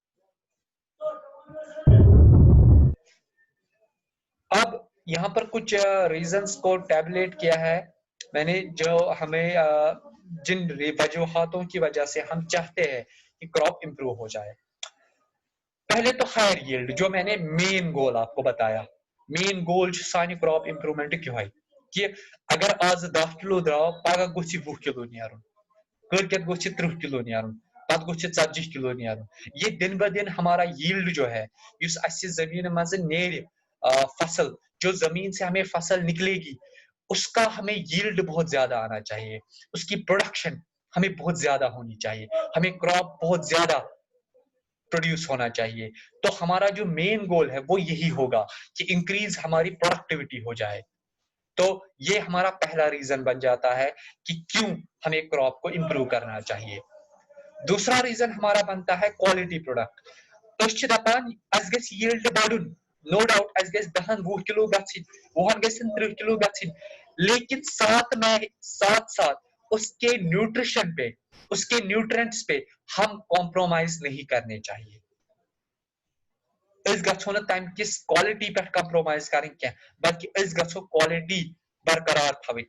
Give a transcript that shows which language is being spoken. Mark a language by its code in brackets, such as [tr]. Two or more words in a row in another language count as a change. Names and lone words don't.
[ur] اب یہاں پر کچھ ریزنز کو ٹیبلیٹ کیا ہے میں نے, جو ہمیں جن وجوہاتوں کی وجہ سے ہم چاہتے ہیں کہ [en] crop improve [ur] ہو جائے. پہلے تو [en] higher yield, [ur] جو میں نے [en] main goal [ur] آپ کو بتایا, [en] main goal [ks] سانہ [en] crop improvement [ks] کہے کہ اگر آز 10 کلو درو پگہ گوچھ 20 کلو نیرن, کلکت گوچھ 30 کلو نیرن, پتہ گوچھ 40 کلو نیرن. [ur] یہ دن بہ دن ہمارا ییلڈ جو ہے اس [ks] اس زمین مز نیرِ فصل, [ur] جو زمین سے ہمیں فصل نکلے گی اس کا ہمیں ییلڈ بہت زیادہ آنا چاہیے, اس کی پروڈکشن ہمیں بہت زیادہ ہونی چاہیے, ہمیں کراپ بہت زیادہ پروڈیوس ہونا چاہیے. تو ہمارا جو [en] main goal [ur] ہے وہ یہی ہوگا کہ انکریز ہماری پروڈکٹیوٹی ہو جائے. تو یہ ہمارا پہلا ریزن بن جاتا ہے کہ کیوں ہمیں کراپ کو امپروو کرنا چاہیے. دوسرا ریزن ہمارا بنتا ہے [en] quality product. [ks] اس دپان اس گژھِ ییلڈ بڑھن, [en] no doubt [ks] اس گژھِ 10-20 کلو گژھن, 20 گژھن 30 کلو گژھن, [ur] لیکن ساتھ ساتھ اس کے نیوٹریشن پہ, اس کے نیوٹرینٹس پہ ہم کمپرومائز نہیں کرنے چاہیے. [ks] اس گژھو نہ تم کس کوالٹی پہ کمپرومائز کریں کی, بلکہ اس گژھو کوالٹی برقرار تھویں.